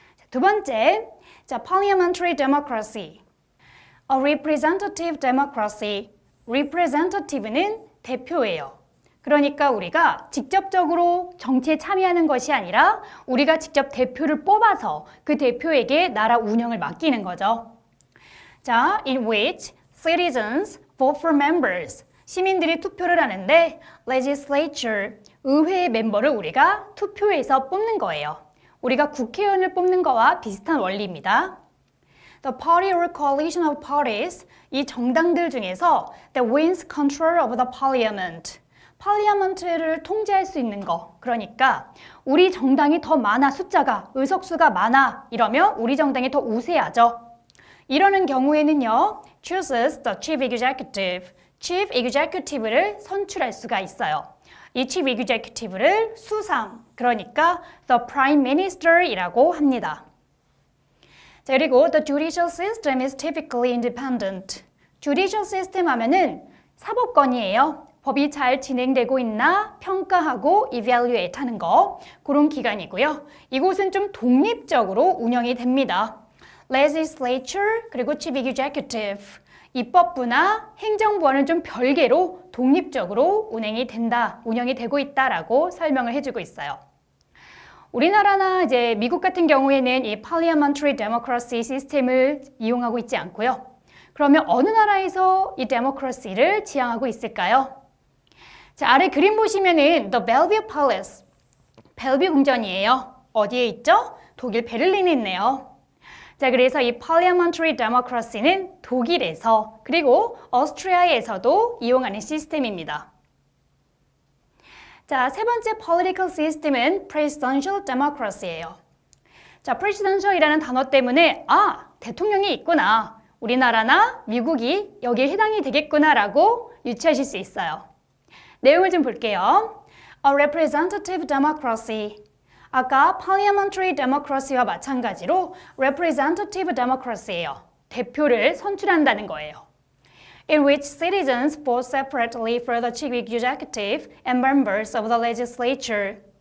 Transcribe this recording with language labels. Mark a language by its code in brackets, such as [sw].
[ko] 두 번째, [en] 자, parliamentary democracy, a representative democracy. [ko] representative는 대표예요. 그러니까 우리가 직접적으로 정치에 참여하는 것이 아니라 우리가 직접 대표를 뽑아서 그 대표에게 나라 운영을 맡기는 거죠. [en] 자, in which citizens vote for members. [ko] 시민들이 투표를 하는데 [en] legislature, [ko] 의회 멤버를 우리가 투표해서 뽑는 거예요. 우리가 국회의원을 뽑는 거와 비슷한 원리입니다. [en] The party or coalition of parties, [ko] 이 정당들 중에서 [en] that wins control of the parliament. [ko] parliament를 통제할 수 있는 거. 그러니까 우리 정당이 더 많아, 숫자가, 의석수가 많아 이러면 우리 정당이 더 우세하죠. 이러는 경우에는요, [en] chooses the chief executive. [ko] chief executive를 선출할 수가 있어요. 이 chief executive를 수상, 그러니까 the prime minister이라고 합니다. [en] 자, 그리고 the judicial system is typically independent. [ko] judicial system 하면은 사법권이에요. 법이 잘 진행되고 있나 평가하고 evaluate 하는 거, 그런 기관이고요. 이곳은 좀 독립적으로 운영이 됩니다. [en] legislature 그리고 chief executive. [ko] 입법부나 행정부와는 좀 별개로 독립적으로 운영이 되고 있다라고 설명을 해주고 있어요. 우리나라나 이제 미국 같은 경우에는 이 parliamentary democracy 시스템을 이용하고 있지 않고요. 그러면 어느 나라에서 이 데모크라시를 지향하고 있을까요? 자, 아래 그림 보시면은 The Bellevue Palace, 벨뷰 궁전이에요. 어디에 있죠? 독일 베를린에 있네요. 자, 그래서 이 parliamentary democracy는 독일에서 그리고 오스트리아에서도 이용하는 시스템입니다. 자, 세 번째 political system은 presidential democracy예요. 자, presidential이라는 단어 때문에 대통령이 있구나. 우리나라나 미국이 여기에 해당이 되겠구나라고 유추하실 수 있어요. 내용을 좀 볼게요. [en] A representative democracy. [ko] 아까 parliamentary democracy와 마찬가지로 representative democracy예요. 대표를 선출한다는 거예요. [en] In which citizens vote separately for the chief executive and members of the legislature.